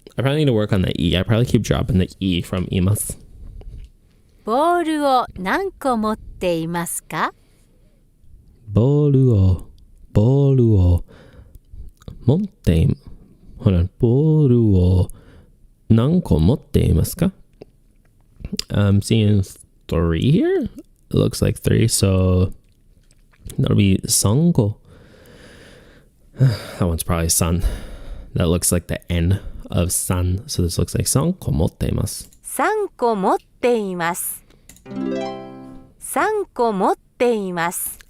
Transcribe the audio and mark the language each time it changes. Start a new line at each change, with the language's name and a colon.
English: I probably need to work on the E. I probably keep dropping the E from います。
Japanese: ボールを何個持っていますか? ボールを持っています。ボールを何個持っていますか?
English: I'm seeing 3 here. It looks like 3, so that'll be 3個. That one's probably sun. That looks like the N of sun. So this looks like
Japanese: 3個持っています。 3個持っています。3個持っています。